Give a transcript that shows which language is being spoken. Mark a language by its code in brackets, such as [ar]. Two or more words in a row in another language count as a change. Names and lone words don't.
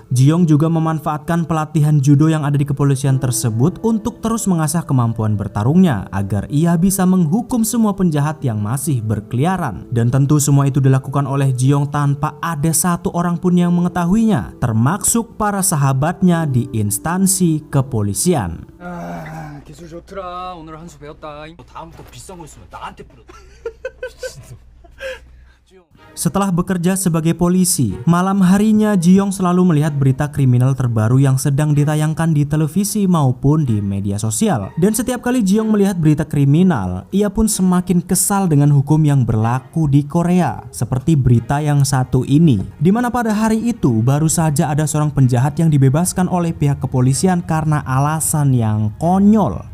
[id] Ji-young juga memanfaatkan pelatihan judo yang ada di kepolisian tersebut untuk terus mengasah kemampuan bertarungnya agar ia bisa menghukum semua penjahat yang masih berkeliaran. Dan tentu semua itu dilakukan oleh Ji-young tanpa ada satu orang pun yang mengetahuinya, termasuk para sahabatnya di instansi kepolisian. [ko] 기술 좋더라. 오늘 한 수 배웠다. 다음부터 비싼 거 있으면 나한테 뿌려. [id] Setelah bekerja sebagai polisi, malam harinya Ji-young selalu melihat berita kriminal terbaru yang sedang ditayangkan di televisi maupun di media sosial. Dan setiap kali Ji-young melihat berita kriminal, ia pun semakin kesal dengan hukum yang berlaku di Korea. Seperti berita yang satu ini, di mana pada hari itu baru saja ada seorang penjahat yang dibebaskan oleh pihak kepolisian karena alasan yang konyol.